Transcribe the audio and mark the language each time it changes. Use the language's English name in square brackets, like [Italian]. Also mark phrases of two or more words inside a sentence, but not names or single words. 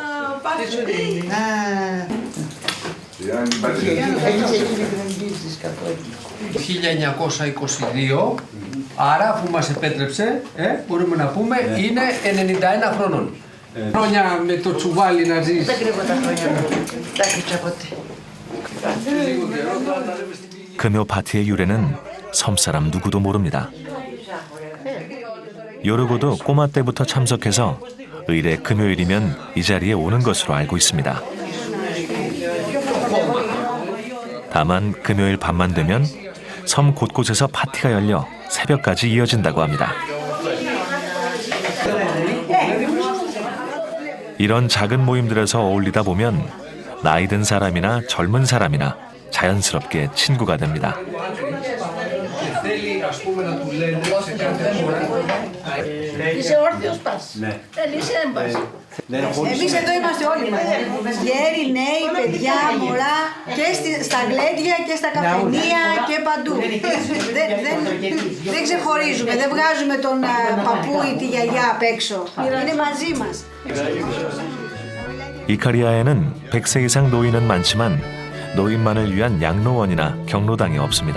[Greek] 1922, άρα αφού μας επέτρεψε, μπορούμε να πούμε, είναι 91 χρονών. Χρόνια με το τσουβάλι να ζεις. Δεν κρύβω τα χρόνια μου. Τα κρύψα ποτέ. [Korean] 금요 파티의 유래는 섬사람 누구도 모릅니다. 요르고도 꼬마 때부터 참석해서 의례 금요일이면 이 자리에 오는 것으로 알고 있습니다. 다만 금요일 밤만 되면 섬 곳곳에서 파티가 열려 새벽까지 이어진다고 합니다. 이런 작은 모임들에서 어울리다 보면 나이 든 사람이나 젊은 사람이나 자연스럽게 친구가 됩니다. [Greek] Είσαι όρθιος πας. Θέλεις έμπας. Εμείς εδώ είμαστε όλοι μαζί. Γέροι, νέοι, παιδιά, μωρά και στα γλέντια και στα καφενεία και παντού. Δεν ξεχωρίζουμε, δεν βγάζουμε τον παππού ή τη γιαγιά απ' έξω. Είναι μαζί μας. [Korean] 이카리아에는 100세 이상 노인은 많지만 노인만을 위한 양로원이나 경로당이 없습니다.